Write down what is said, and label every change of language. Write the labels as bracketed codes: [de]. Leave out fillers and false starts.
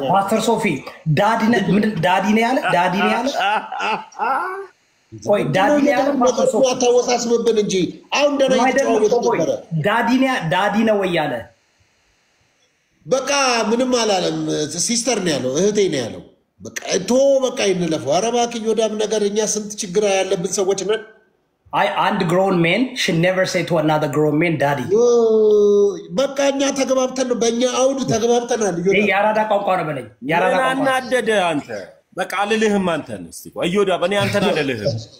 [am] ማስተር ሶፊ ዳዲ ነው ያለ ቆይ ዳዲ ነው ያለ ማስተር ሶፊ ታወሳስብብን እንጂ አሁን ደና ይተዋወቅ ነበር። ዳዲ ነው ወይ ያለ በቃ ምንም አላለም። ሲስተር ነው ያለው፣ እህቴ ነው ያለው። በቃ ይንለፈው። ኧረ እባክህ ይወዳም ነገር እኛ ስንት ችግር ያለብን ሰዎች ነን። [en] አንድ grown man should never say to another grown man daddy. [am] በቃ እኛ ተገባብተን ነው፣ በእኛ አውድ ተገባብተናል። ያራዳ ቋንቋ ነው በለኝ። ያራዳ ቋንቋ እናደደ አንተ በቃ አልልህም። አንተን እስቲ ቆይ ይወዳ በእኔ አንተን አልልህም።